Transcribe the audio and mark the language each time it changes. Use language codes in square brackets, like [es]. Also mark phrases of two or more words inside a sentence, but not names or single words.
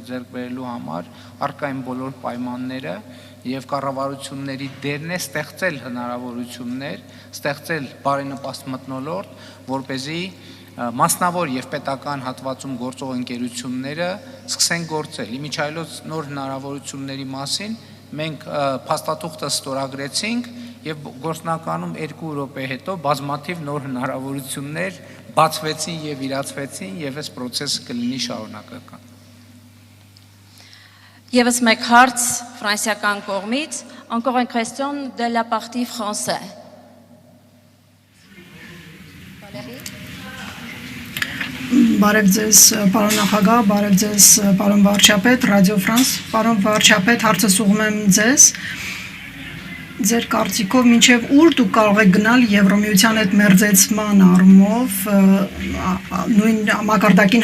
[hy] ձեռք բերելու համար առկա են բոլոր պայմանները եւ կառավարությունների դերն է ստեղծել հնարավորություններ, ստեղծել բարենպաստ մթնոլորտ, որպեսզի մասնավոր եւ պետական հատվածում գործող ընկերությունները սկսեն գործել։ Իմիջայլոց նոր հնարավորությունների մասին մենք փաստաթուղթը ստորագրեցինք եւ գործնականում 2 րոպե հետո բազմաթիվ նոր հնարավորություններ բացվեցին եւ իրացվեցին եւ այս process-ը կլինի շարունակական։ Եվս մեկ հարց ֆրանսիական կողմից, [fr] encore une question de la partie français. [hy] Բարև ձեզ, պարոն նախագահ, բարև ձեզ, պարոն վարչապետ, Ռադիո Ֆրանս, պարոն վարչապետ, հարցս ուղղում եմ ձեզ։ Ձեր կարծիքով մինչև ուր դուք կարող եք գնալ Եվրոմիության հետ մերձեցման առումով, նույն մակարդակին